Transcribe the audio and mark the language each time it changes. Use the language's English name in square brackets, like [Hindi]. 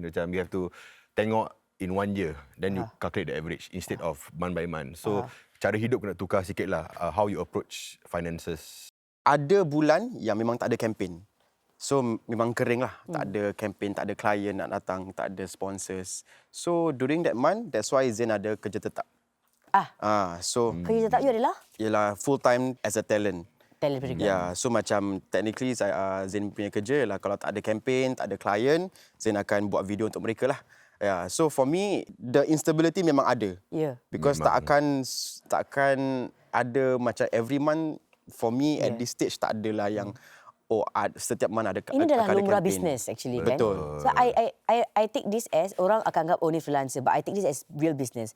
[Malay] Macam [English] you have to [Malay] tengok [English] in 1 year, then you calculate the average instead of month by month. [Malay] So cara hidup kena tukar sikit lah, [English] how you approach finances. [Malay] Ada bulan yang memang tak ada campaign. So memang kering lah. Tak ada campaign, tak ada klien nak datang, tak ada sponsors. [English] So during that month, that's why Zain [Malay] ada kerja tetap. So Kerja tetap you adalah? ialah [English] full time as a talent. Talent program. [Malay] So macam technically Zain punya kerja ialah kalau tak ada campaign, tak ada klien, Zain akan buat video untuk mereka lah. [English] So for me, the instability [Malay] memang ada. [English] Because [Malay] tak akan ada macam [English] every month. For me at this stage [Malay] tak adalah yang setiap [English] month ada campaign. [Malay] Ini adalah lumrah business actually kan. Betul. [English] So I take this as, [Malay] orang akan anggap ni freelancer, [English] but I take this as real business.